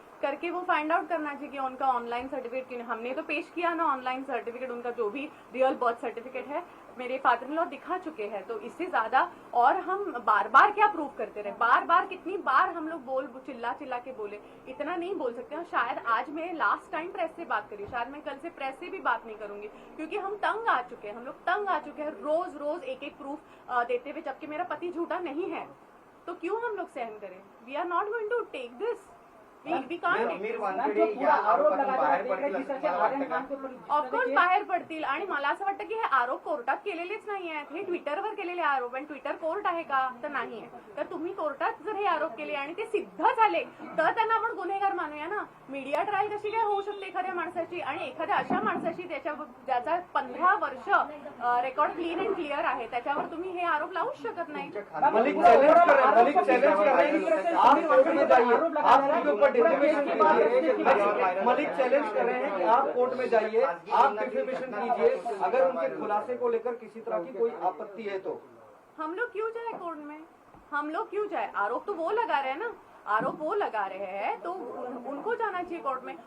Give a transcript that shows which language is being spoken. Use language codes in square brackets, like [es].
[hi] करके वो find out करना चाहिए कि उनका ऑनलाइन सर्टिफिकेट क्यों, हमने तो पेश किया ना ऑनलाइन सर्टिफिकेट, उनका जो भी रियल बर्थ सर्टिफिकेट है मेरे फादर इन लॉ दिखा चुके हैं, तो इससे ज्यादा और हम बार बार क्या प्रूव करते रहे, बार बार कितनी बार हम लोग चिल्ला चिल्ला के बोले, इतना नहीं बोल सकते। और शायद आज मैं लास्ट टाइम प्रेस से बात करी, शायद मैं कल से प्रेस से भी बात नहीं करूंगी, क्योंकि हम तंग आ चुके हैं, हम लोग तंग आ चुके हैं रोज रोज एक एक प्रूफ देते हुए, जबकि मेरा पति झूठा नहीं है, तो क्यों हम लोग सहन करें? [en] we are not going to take this, [mr] of course बाहेर पडतील आणि मला असं वाटतं की हे आरोप कोर्टात केलेलेच नाही आहेत, हे ट्विटरवर केलेले आरोप, आणि ट्विटर कोर्ट आहे का? तर नाही आहे। तर तुम्ही कोर्टात जर हे आरोप केले आणि ते सिद्ध झाले तर त्यांना आपण गुन्हेगार मानूया ना। मीडिया ट्रायल कशी काय होऊ शकते एखाद्या माणसाची, आणि एखाद्या अशा माणसाची ज्याचा 15 वर्ष रेकॉर्ड क्लीन अँड क्लिअर आहे, त्याच्यावर तुम्ही हे आरोप लावूच शकत नाही। [hi] मलिक चैलेंज कर रहे हैं, मलिक चैलेंज कर रहे हैं, आप कोर्ट में जाइए, आपके ऊपर डिफेमेशन कीजिए, मलिक चैलेंज कर रहे हैं कि आप कोर्ट में जाइए, आप डिफेमेशन कीजिए, अगर उनके खुलासे को लेकर किसी तरह की कोई आपत्ति है तो। हम लोग क्यों जाए कोर्ट में, हम लोग क्यों जाए? आरोप तो वो लगा रहे हैं ना, आरोप वो लगा रहे हैं, तो उनको जाना चाहिए कोर्ट में।